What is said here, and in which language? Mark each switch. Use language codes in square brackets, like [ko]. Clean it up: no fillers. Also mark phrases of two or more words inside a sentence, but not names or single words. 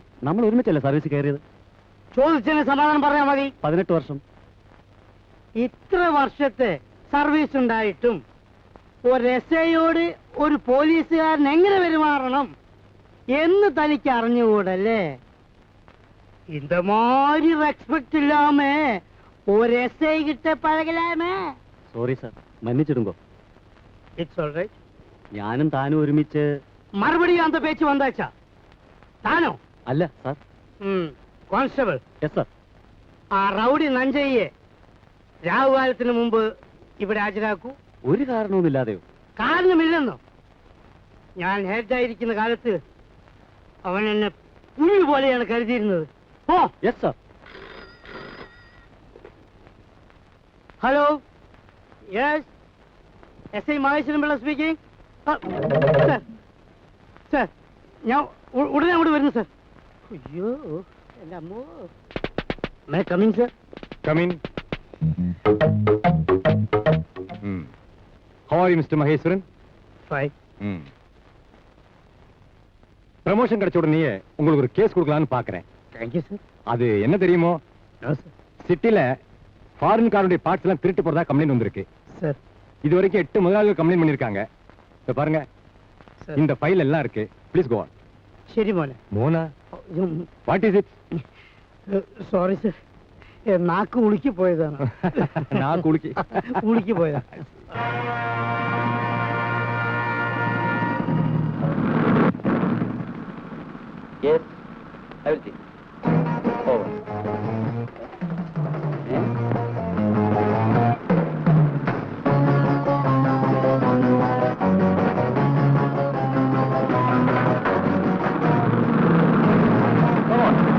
[ml] നമ്മൾ ഒരുമിച്ചല്ലേ സർവീസ് കയറിയത്? ചോദിച്ചതിന് സമാധാനം പറയാൻ മതി. 18 വർഷം. ഇത്ര വർഷത്തെ സർവീസ് ഉണ്ടായിട്ടും ഒരു എസ്ഐയോട് ഒരു പോലീസുകാരൻ എങ്ങനെ പെരുമാറണം എന്ന് തനിക്ക് അറിഞ്ഞുകൂടല്ലേ? [ta] இந்த மாதிரி ரெஸ்பெக்ட் இல்லாம ஒரு எஸ்ஐ கிட்ட பழகலாமே. [en] sorry sir, [ta] മன்னிச்சிடுங்கோ. [en] It's all right. [ml] ഞാനും താനും ഒരുമിച്ച്. [ta] மறுபடியும் அந்த பேச்சு வந்தாச்சா? தானோ? [ml] അല്ല സാർ. കോൺസ്റ്റബിൾ. [en] Yes sir. [ml] ആ റൗഡി നഞ്ചയ്യെ രാഹുകാലത്തിന് മുമ്പ് ഇവിടെ ഹാജരാക്കൂ. ഒരു കാരണവുമില്ലാതെയോ? കാരണമില്ലെന്നോ? ഞാൻ ഹെഡായിരിക്കുന്ന കാലത്ത് അവൻ എന്നെ പുഴു പോലെയാണ് കരുതിയിരുന്നത്. ഓ [en] Yes sir. Hello, yes, SI Maheswaran Pillai speaking. [ml] സാർ, സാർ, ഞാൻ ഉടനെ അങ്ങോട്ട് വരുന്നു സാർ. അയ്യോ, എൻ്റെ അമ്മോ. [en] May coming sir? Come in. How are you, Mr. Maheswaran? Fine. [ta] ப்ரமோஷன் கிடைச்ச உடனே உங்களுக்கு ஒரு கேஸ் கொடுக்கலாம்னு பாக்குறேன். [en] Thank you sir. [ta] அது என்ன தெரியுமோ? [en] No sir. [ta] சிட்டில ஃபாரின் காருடைய பார்ட்ஸ் எல்லாம் திருட்டு போறதா கம்ப்ளைண்ட் வந்திருக்கு. சார். இது வரைக்கும் 8 முதலாளிகள் கம்ப்ளைண்ட் பண்ணிருக்காங்க. இப்ப பாருங்க, சார். இந்த ஃபைல் எல்லாம் இருக்கு. [en] Please go on. [ml] ശരി മോനെ. [en] Mona, what is it? sorry sir, [ml] നാക്ക് ഉളുക്കി പോയതാണ്. [ta] நான் குளிக்கி [ml] ഉളുക്കി പോയതാണ്. [en] Yes, I will see. Over. Come on.